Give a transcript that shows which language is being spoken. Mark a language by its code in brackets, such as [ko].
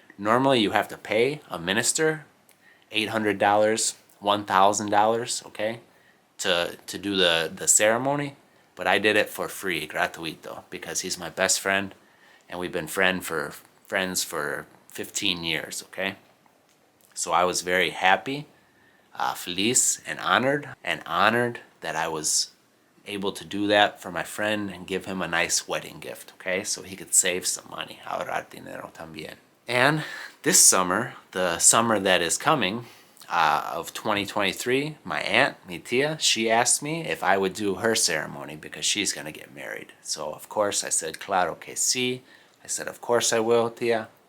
[en] Normally you have to pay a minister $800, $1,000, okay, to do the ceremony, but I did it for free, gratuito, because he's my best friend, and we've been friends for 15 years, okay? So I was very happy, feliz, and honored that I was able to do that for my friend and give him a nice wedding gift, okay? So he could save some money, [es] ahorrar dinero también. [en] And this summer, the summer that is coming, of 2023, my aunt, [es] mi tia, [en] she asked me if I would do her ceremony because she's going to get married. So, of course, I said, [es] claro que sí. [en] I said, of course I will, tia.